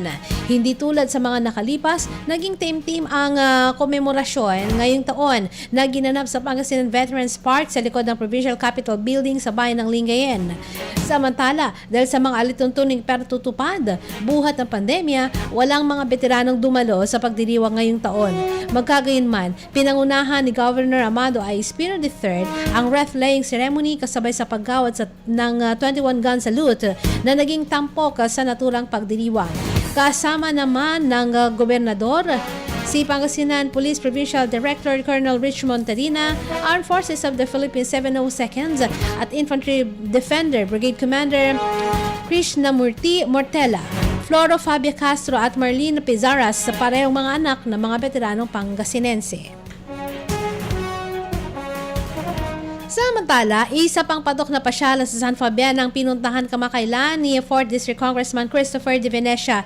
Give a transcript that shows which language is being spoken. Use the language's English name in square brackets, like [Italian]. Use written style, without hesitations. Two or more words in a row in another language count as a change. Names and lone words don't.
[Filipino] Hindi tulad sa mga nakalipas, naging team-team ang komemorasyon ngayong taon na ginanap sa Pangasinan Veterans Park sa likod ng Provincial Capitol Building sa bayan ng Lingayen. Samantala, dahil sa mga alituntuning pertutupad, buhat ng pandemya, walang mga veteranong dumalo sa pagdiriwang ngayong taon. Magkagayunman, pinangunahan ni Governor Amado A. Espino III ang [English] wreath-laying ceremony [Filipino] kasabay sa paggawad ng [English] 21 gun salute [Filipino] na naging tampok sa naturang pagdiriwang. Kasama naman ng gobernador, si Pangasinan Police Provincial Director Colonel Richmond Tarina, Armed Forces of the Philippines 702nd at Infantry Defender Brigade Commander Krishnamurti Mortela, Floro Fabia Castro at Marlene Pizaras sa parehong mga anak ng mga veteranong Pangasinense. Samantala, isa pang patok na pasyalan sa San Fabian ang pinuntahan kamakailan ni 4th District Congressman Christopher De Venecia.